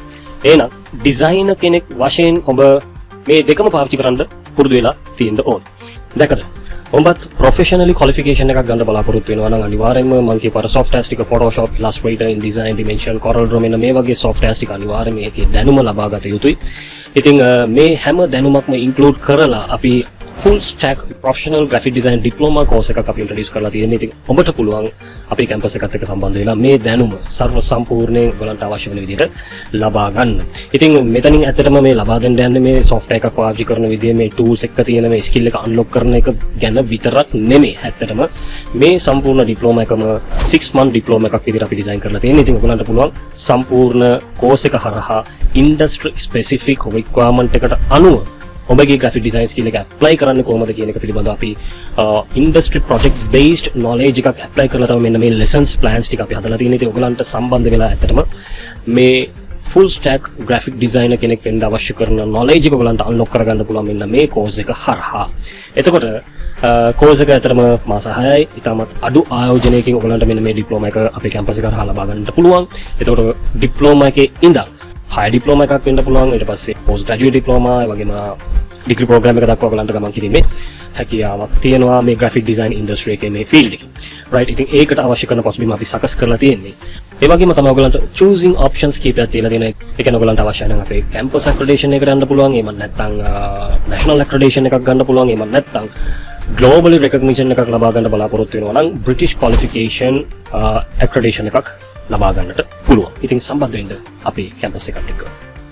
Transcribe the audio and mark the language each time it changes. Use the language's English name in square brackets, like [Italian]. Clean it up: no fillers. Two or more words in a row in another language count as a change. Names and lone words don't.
[Sinhala] එහෙනම් designer කෙනෙක් වශයෙන් ඔබ මේ දෙකම පාවිච්චි කරන්න පුරුදු වෙලා තියෙන්න ඕනේ. දැක්කද? ඔබත් [English] professionally qualification [Sinhala] එකක් ගන්න බලාපොරොත්තු වෙනවා නම් අනිවාර්යයෙන්ම මම කියපාර softwares ටික Photoshop, Illustrator, InDesign, Dimension, CorelDRAW මෙන්න මේ වගේ softwares ටික අනිවාර්යයෙන් මේකේ දැනුම ලබා ගත යුතුයි. ඉතින් මේ හැම දැනුමක්ම include කරලා අපි [English] full stack professional graphic design diploma course [Sinhala] එකක් අපි introduce කරලා තියෙනවා. ඉතින් ඔබට පුළුවන් අපේ campus එකත් එක්ක සම්බන්ධ වෙලා මේ දැනුම සර්ව සම්පූර්ණයෙන් ඔයගලන්ට අවශ්‍ය වෙන විදිහට ලබා ගන්න. ඉතින් මෙතනින් ඇත්තටම මේ ලබා දෙන්න යන්නේ මේ software එකක් පාවිච්චි කරන විදිය, මේ tools එක තියෙන මේ skill එක unlock කරන එක ගැන විතරක් නෙමෙයි. ඇත්තටම මේ සම්පූර්ණ diploma එකම [English] 6 month diploma [Sinhala] එකක් විදිහට අපි design කරලා තියෙනවා. ඉතින් ඔයගලන්ට පුළුවන් සම්පූර්ණ course එක හරහා [English] industry specific requirement [Sinhala] එකට අනුව ඔබගේ [English] graphic design skill [Sinhala] එක apply කරන්න කොහොමද කියන එක පිළිබඳව අපි [English] industry project based knowledge [Sinhala] එකක් apply කරලා තමයි මෙන්න මේ [English] lessons plans [Sinhala] ටික අපි හදලා තියෙන්නේ. ඉතින් ඔයගලන්ට සම්බන්ධ වෙලා ඇත්තටම මේ [English] full stack graphic designer [Sinhala] කෙනෙක් වෙන්න අවශ්‍ය කරන knowledge එක ඔයගලන්ට unlock කරගන්න පුළුවන් මෙන්න මේ course එක හරහා. එතකොට course එක ඇත්තටම මාස 6යි. ඉතාමත් අඩු ආයෝජනයකින් ඔයගලන්ට මෙන්න මේ diploma එක අපේ campus එක හරහා ලබා ගන්නට පුළුවන්. එතකොට diploma එකේ ඉඳන් [English] high diploma [Sinhala] එකක් වෙන්න පුළුවන්. ඊට පස්සේ [English] post graduate diploma [Sinhala] ඒ වගේම [English] degree program [Sinhala] එක දක්වා ඔයගලන්ට ගමන් කිරීමේ හැකියාවක් තියෙනවා මේ [English] graphic design industry [Sinhala] එකේ මේ field එකේ. right. ඉතින් ඒකට අවශ්‍ය කරන පසුබිම අපි සකස් කරලා තියෙන්නේ. ඒ වගේම තමයි ඔයගලන්ට [English] choosing options [Sinhala] කීපයක් තියලා තියෙනවා. ඒ කියන්නේ ඔයගලන්ට අවශ්‍ය නම් අපේ [English] campus accreditation [Sinhala] එකට යන්න පුළුවන්. එහෙම නැත්නම් [English] national accreditation [Sinhala] එකක් ගන්න පුළුවන්. එහෙම නැත්නම් [English] globally recognition [Sinhala] එකක් ලබා ගන්න බලාපොරොත්තු වෙනවා නම් [English] British qualification accreditation [Sinhala] එකක් ලබා ගන්නට පුළුවන්. ඉතින් සම්බන්ධ වෙන්න අපේ campus එකත් එක්ක.